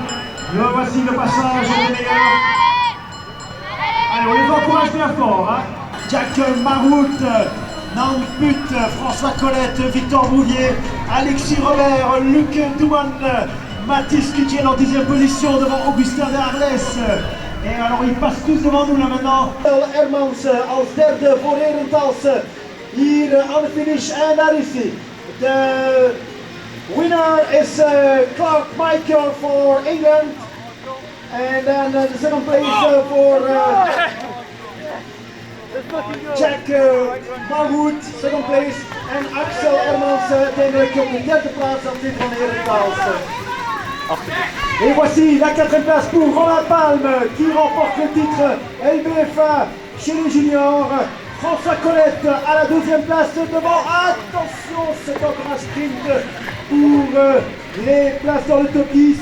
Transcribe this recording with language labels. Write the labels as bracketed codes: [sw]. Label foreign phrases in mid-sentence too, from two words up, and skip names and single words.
[fr] Voici le passage des meilleurs. Allez, on les encourage bien fort. Hein. Jack Marout, Nantes Put, François Colette, Victor Bouvier, Alexis Robert, Luc Douman, Mathis Kudjen en 10e position devant Augustin de Arles. Et alors ils passent tous devant nous là maintenant. [nl] Hermans als derde voor Herentals hier aan de finish. En daar is hij. [en] De winner is Clark Michael for England. And then the second place for Jack Marwood, second place. [nl] En Axel Hermans uiteindelijk op de derde plaats als dit van Herentals. [fr] Et voici la 4e place pour Roland Palme qui remporte le titre LBFA chez les juniors. François Colette à la 2e place devant, attention, c'est encore un sprint pour les places dans le top 10.